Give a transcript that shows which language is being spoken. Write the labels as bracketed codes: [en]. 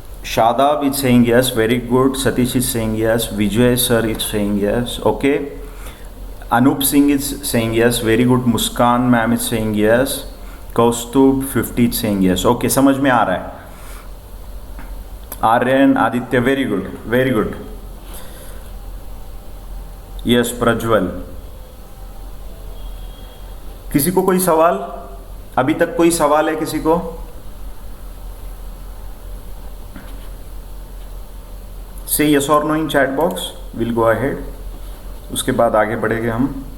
[en] Shadab is saying yes, very good. Satish is saying yes. Vijay sir is saying yes. Okay. Anup Singh is saying yes, very good. Muskan ma'am is saying yes. Kaustub 50 is saying yes. Okay, [hi] समझ में आ रहा है। [en] Aryan Aditya, very good, very good. Yes, Prajwal. [hi] किसी को कोई सवाल, अभी तक कोई सवाल है किसी को? [en] Say yes or no in chat box. We'll go ahead. [hi] उसके बाद आगे बढ़ेंगे हम।